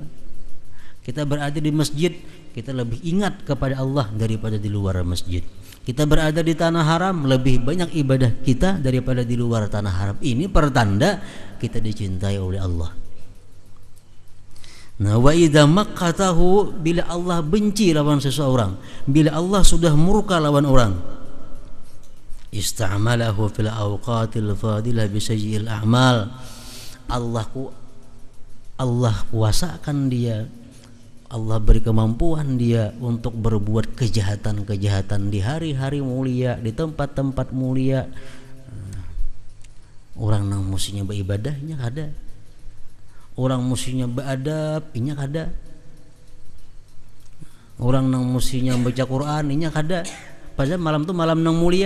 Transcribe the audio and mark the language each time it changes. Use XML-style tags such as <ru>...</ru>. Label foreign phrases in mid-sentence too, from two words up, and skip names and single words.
<id>Kita berada di masjid, kita lebih ingat kepada Allah daripada di luar masjid. Kita berada di tanah haram, lebih banyak ibadah kita daripada di luar tanah haram. Ini pertanda kita dicintai oleh Allah. Nah,</id> <ar>وإذا مقته,</ar> <bjn>bila Allah benci lawan seseorang, bila Allah sudah murka lawan orang,</bjn> <ar>استعمله في الأوقات الفاضلة بسيئ الأعمال.</ar> <id>Allah kuasakan dia, Allah beri kemampuan dia untuk berbuat kejahatan-kejahatan di hari-hari mulia, di tempat-tempat mulia.</id> <bjn>Orang yang mestinya beribadahnya ada, orang mestinya beradab inya kada, orang yang mestinya baca Quran inya kada, padahal malam itu malam yang mulia.</bjn>